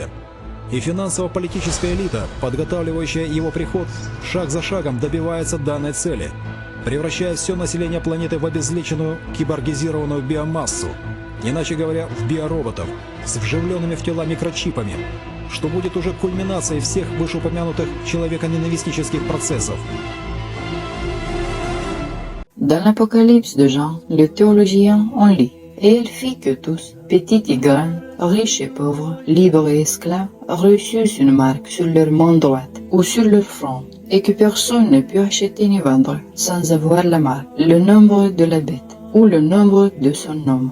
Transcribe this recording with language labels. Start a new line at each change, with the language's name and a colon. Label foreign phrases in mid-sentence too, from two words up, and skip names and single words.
Russian: И финансово-политическая элита, подготавливающая его приход, шаг за шагом добивается данной цели, превращая все население планеты в обезличенную киборгизированную биомассу, иначе говоря, в биороботов, с вживленными в тела микрочипами, что будет уже кульминацией всех вышеупомянутых человеконенавистнических процессов.
French: Dans l'Apocalypse de Jean, le théologien en lit. Et il fit que tous, petits et grands, riches et pauvres, libres et esclaves, reçussent une marque sur leur main droite ou sur leur front, et que personne ne put acheter ni vendre sans avoir la marque, le nombre de la bête ou le nombre de son nom.